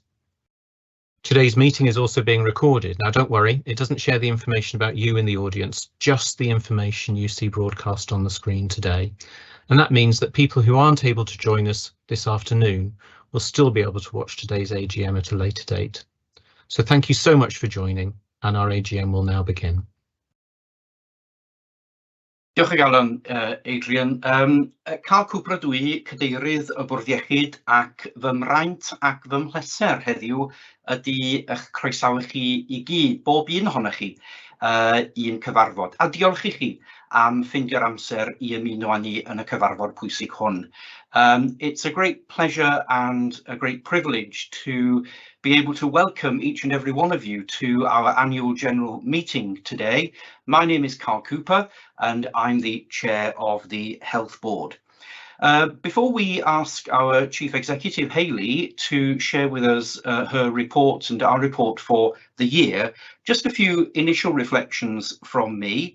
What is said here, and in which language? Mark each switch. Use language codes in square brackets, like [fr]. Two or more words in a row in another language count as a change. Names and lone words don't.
[en] Today's meeting is also being recorded. Now, don't worry, it doesn't share the information about you in the audience, just the information you see broadcast on the screen today. And that means that people who aren't able to join us this afternoon will still be able to watch today's AGM at a later date. So thank you so much for joining, and our AGM will now begin. [cy] Diolch o galon, Adrian. Cael cwpl o dwi, cadeirydd y Bwrdd Iechyd, ac fy mraint ac fy mhleser heddiw ydy eich croesawu chi I gyd, bob un ohonoch chi, i'n cyfarfod. A diolch I chi am ffeindio'r amser I ymuno â ni yn y cyfarfod pwysig hwn. [en] It's a great pleasure and a great privilege to be able to welcome each and every one of you to our annual general meeting today. My name is Carl Cooper and I'm the chair of the Health Board. Before we ask our Chief Executive, Hayley, to share with us her report and our report for the year, just a few initial reflections from me.